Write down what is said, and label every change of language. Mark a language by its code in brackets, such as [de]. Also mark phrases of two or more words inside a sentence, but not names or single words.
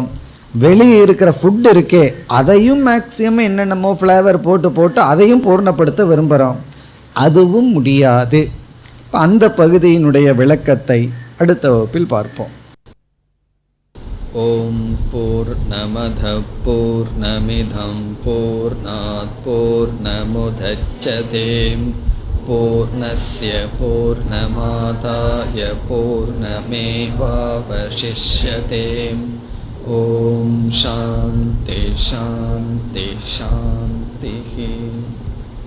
[ta] வெளியே இருக்கிற ஃபுட் இருக்கே அதையும் மேக்சிமம் என்னென்னமோ ஃப்ளேவர் போட்டு போட்டு அதையும் பூர்ணப்படுத்த விரும்புகிறோம். அதுவும் முடியாது. அந்த பகுதியினுடைய விளக்கத்தை அடுத்த வகுப்பில் பார்ப்போம். [sa] ॐ पूर्णमद पूर्णमिदम् पूर्णात् पूर्णमुदच्यते पूर्णस्य पूर्णमादाय पूर्णमेवावशिष्यते. ॐ शान्ति शान्ति शान्ति.